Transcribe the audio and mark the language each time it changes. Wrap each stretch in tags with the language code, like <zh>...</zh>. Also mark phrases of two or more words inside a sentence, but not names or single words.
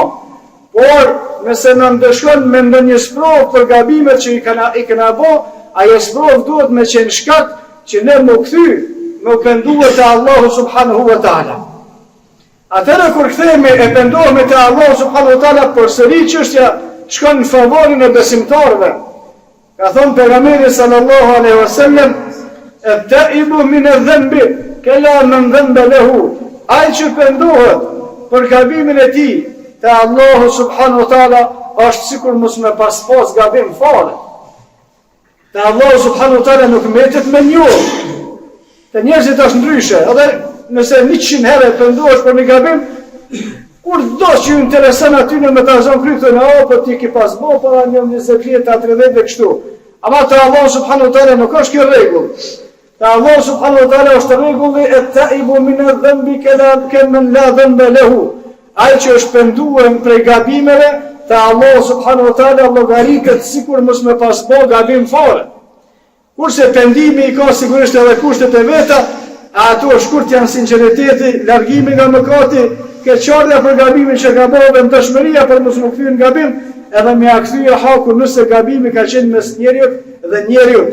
<sq>Por nëse na ndëshkon me ndonjë sprovë për gabimet që i kena bë, ajo sprovë duhet me qenë shkak që ne më kthy, më penduhet te Allahu</sq> <ar>سبحانه وتعالى.</ar> <sq>Atëherë kur kthehemi e pendohemi te Allahu</sq> <ar>سبحانه وتعالى,</ar> <sq>përsëri çështja shkon në favorin e besimtarëve. Ka thonë pejgamberi</sq> <ar>صلى الله عليه وسلم التائب من الذنب كمن لا ذنب له."</ar> <sq>Ai që pendohet për gabimin e tij te Allahu</sq> <ar>سبحانه وتعالى</ar> <sq>është sikur mos me pas gabim fare. Te Allahu</sq> <ar>سبحانه وتعالى</ar> <sq>nuk mbetet me njohur. Te njerëzit është ndryshe. Edhe nëse 100 herë pendohesh për një gabim, kur do që ju intereson aty në me ta zonë kryptën, po ti ki pas bo, para një 20 vjetë, 30 dhe kështu. Ama të Allah</sq> <ar>سبحانه وتعالى</ar> <sq>nuk është kjo rregull. Te Allah</sq> <ar>سبحانه وتعالى</ar> <sq>është rregulli</sq> <ar>التائب من الذنب كمن لا ذنب له.</ar> <sq>Ai që është penduar prej gabimeve, te Allah</sq> <ar>سبحانه وتعالى</ar> <sq>llogaritet sikur mos me pas bo gabim fare. Kurse pendimi i ka sigurisht edhe kushtet e veta, ato shkurt janë sinqeriteti, largimi nga mëkati, keqardhja për gabimin që ka bërë, dëshmëria për mos u kthyer në gabim, edhe me ia kthye hakun nëse gabimi ka qenë mes njeriut dhe njeriut.</sq>